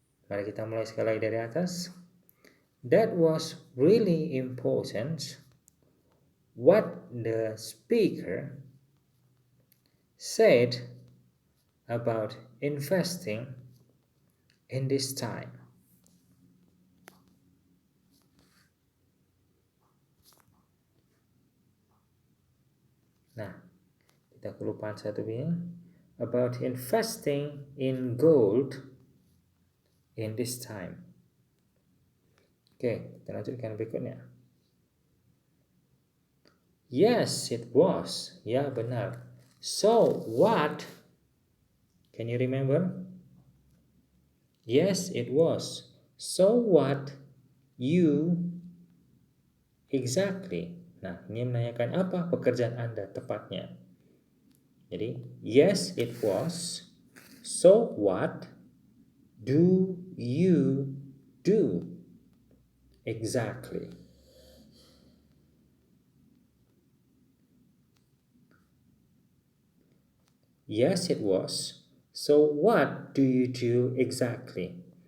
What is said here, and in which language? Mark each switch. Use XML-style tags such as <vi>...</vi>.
<id>Mari kita mulai sekali lagi dari atas.</id> <en>That was really important what the speaker said about investing in this time.</en> <id>Nah, kita kelupaan satu ini.</id> <en>About investing in gold in this time.</en> <id>Oke, kita lanjutkan berikutnya.</id> <en>Yes, it was.</en> <id>Ya, benar.</id> <en>So, what? Can you remember? Yes, it was. So, what you exactly?</en> <id>Nah, ini menanyakan apa pekerjaan Anda tepatnya.</id> <en>Jadi, yes, it was. So, what do you do exactly? Yes, it was. So, what do you do exactly?</en>